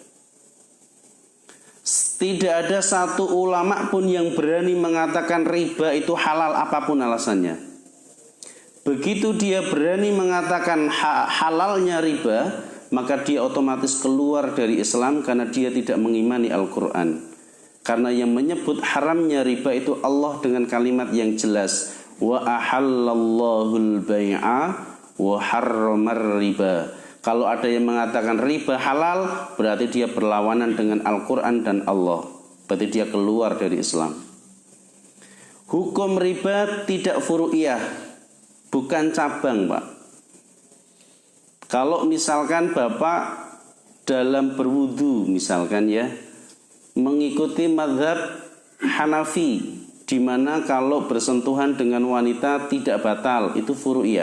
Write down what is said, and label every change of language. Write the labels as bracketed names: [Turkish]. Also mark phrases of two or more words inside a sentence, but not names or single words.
[Indonesian] Tidak ada satu ulama pun yang berani mengatakan riba itu halal apapun alasannya. Begitu dia berani mengatakan halalnya riba, maka dia otomatis keluar dari Islam karena dia tidak mengimani Al-Quran. Karena yang menyebut haramnya riba itu Allah dengan kalimat yang jelas, [Arabic] wa ahallallahul bai'a wa harramar riba. [Indonesian] Kalau ada yang mengatakan riba halal, berarti dia berlawanan dengan Al-Quran dan Allah. Berarti dia keluar dari Islam. Hukum riba tidak furu'iyah, bukan cabang, Pak. Kalau misalkan Bapak dalam berwudu misalkan ya, mengikuti mazhab Hanafi, di mana kalau bersentuhan dengan wanita tidak batal, itu furu'iyah.